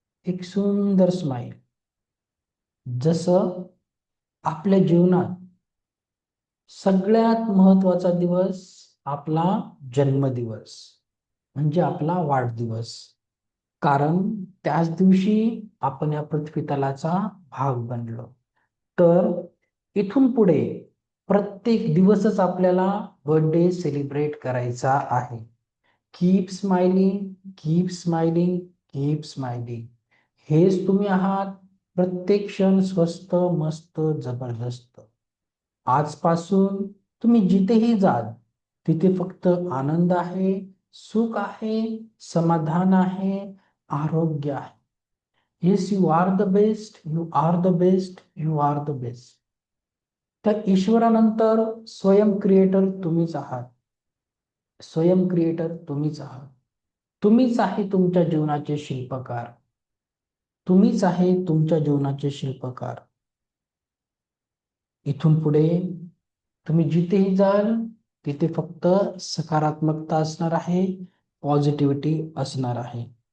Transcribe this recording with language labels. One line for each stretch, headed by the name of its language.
Marathi: एक सुंदर स्माइल. जसं आपल्या जीवनात सगळ्यात महत्वाचा दिवस आपला जन्मदिवस, म्हणजे आपला वाढदिवस. कारण त्याच दिवशी आपण या पृथ्वीतलाचा भाग बनलो. तर इथून पुढे प्रत्येक दिवसच आपल्याला बर्थडे सेलिब्रेट करायचा आहे.
English: Keep smiling, keep smiling, keep smiling.
Marathi: हेच तुम्ही आहात. प्रत्येक क्षण स्वस्त, मस्त, जबरदस्त. आजपासून तुम्ही जिथेही जाल तिथे फक्त आनंद आहे, सुख आहे, समाधान आहे, आरोग्य आहे.
English: Yes, you are the best, you are the best, you are the best.
Marathi: त्या ईश्वरानंतर स्वयं क्रिएटर तुम्हीच आहात. स्वयं क्रिएटर तुम्हीच आहात. तुम्हीच आहे तुमच्या जीवनाचे शिल्पकार. तुम्हीच आहे तुमच्या जीवनाचे शिल्पकार. इथून पुढे तुम्ही जिथेही जाल तिथे फक्त सकारात्मकता असणार आहे, पॉझिटिव्हिटी असणार आहे.